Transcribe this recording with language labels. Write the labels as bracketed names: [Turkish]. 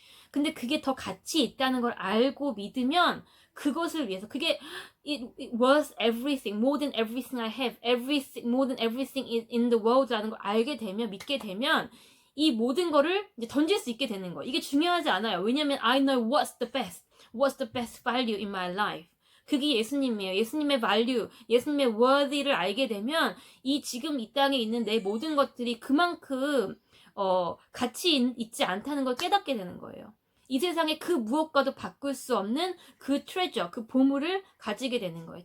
[Korean] 근데 그게 더 가치 있다는 걸 알고 믿으면 그것을 위해서 그게 [English] it was everything, more than everything I have, everything, more than everything in the world [Korean] 라는 걸 알게 되면 믿게 되면 이 모든 거를 이제 던질 수 있게 되는 거예요. 이게 중요하지 않아요. 왜냐면 [English] I know what's the best value in my life. [Korean] 그게 예수님이에요. 예수님의 value, 예수님의 worthy를 알게 되면 이 지금 이 땅에 있는 내 모든 것들이 그만큼 가치 있지 않다는 걸 깨닫게 되는 거예요. 이 세상에 그 무엇과도 바꿀 수 없는 그 트레저, 그 보물을 가지게 되는 거예요.